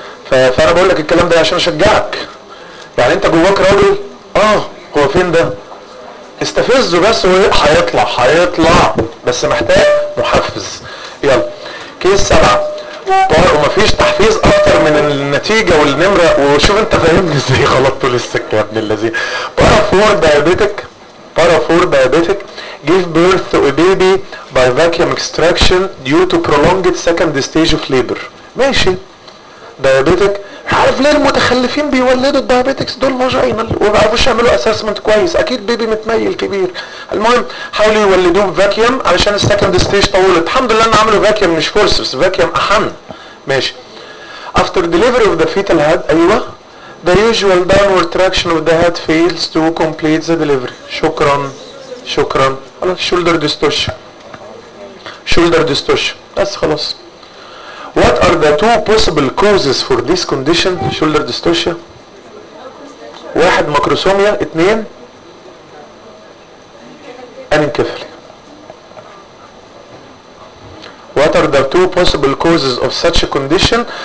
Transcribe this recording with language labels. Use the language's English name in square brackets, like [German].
[Arabic] فانا بقول لك الكلام ده عشان اشجعك، يعني انت جواك راجل. هو فين ده؟ استفزه بس هيطلع، بس محتاج محفز. يلا كيس 7 طارق ومفيش تحفيز اكتر من النتيجه والنمره. وشوف انت فاهمني ازاي غلطت لسه يا ابن اللذين. [English] Para 4 diabetic give birth to a baby by vacuum extraction due to prolonged second stage of labor. [Arabic] ماشي diabetic. عارف ليه المتخلفين بيولدوا الدايبيتكس دول فاجينال وما بيعرفوش يعملوا اسسمنت كويس؟ اكيد بيبي متميل كبير. المهم حاولوا يولدوه بفاكيوم علشان السكند ستيج طولت. الحمد لله ان عملوا فاكيوم مش فورس، بس فاكيوم احن. ماشي [English] After delivery of the vital head. ايوه the usual downward traction of the head fails to complete the delivery. [Arabic] شكرا شكرا. شولدر ديستوش، شولدر ديستوش بس خلاص. [English] What are the two possible causes for this condition, shoulder dystocia? [Arabic] واحد ماكروسوميا، اثنين انكفالي. [English] What are the two possible causes of such a condition?